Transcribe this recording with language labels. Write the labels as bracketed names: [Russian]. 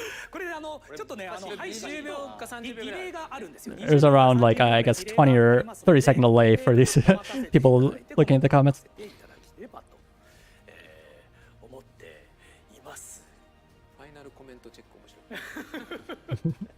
[Japanese] これでちょっとね配信 20秒か30秒ぐらいディレイがあるんですよ。 [English] There's around like, I guess, 20 or 30 second delay for these people looking at the comments. [Japanese] いただければと思っています。ファイナルコメントチェック面白い。